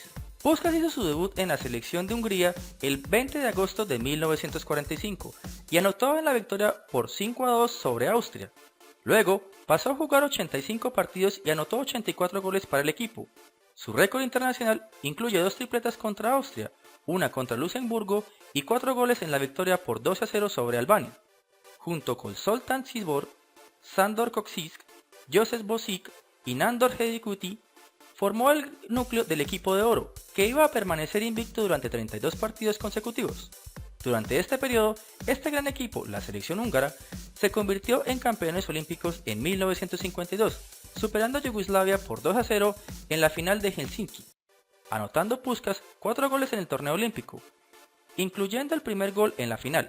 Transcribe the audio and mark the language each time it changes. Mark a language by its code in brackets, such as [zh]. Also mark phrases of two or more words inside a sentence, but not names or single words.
[es] Puskás hizo su debut en la selección de Hungría el 20 de agosto de 1945 y anotó en la victoria por 5-2 sobre Austria. Luego pasó a jugar 85 partidos y anotó 84 goles para el equipo. Su récord internacional incluye 2 tripletas contra Austria, una contra Luxemburgo y 4 goles en la victoria por 2-0 sobre Albania. Junto con Zoltán Csibor, Sándor Kocsis, Joseph Božič y Nándor Hedikuti, formó el núcleo del equipo de oro, que iba a permanecer invicto durante 32 partidos consecutivos. Durante este periodo, este gran equipo, la selección húngara, se convirtió en campeones olímpicos en 1952, superando a Yugoslavia por 2-0 en la final de Helsinki, anotando Puskás 4 goles en el torneo olímpico, incluyendo el primer gol en la final.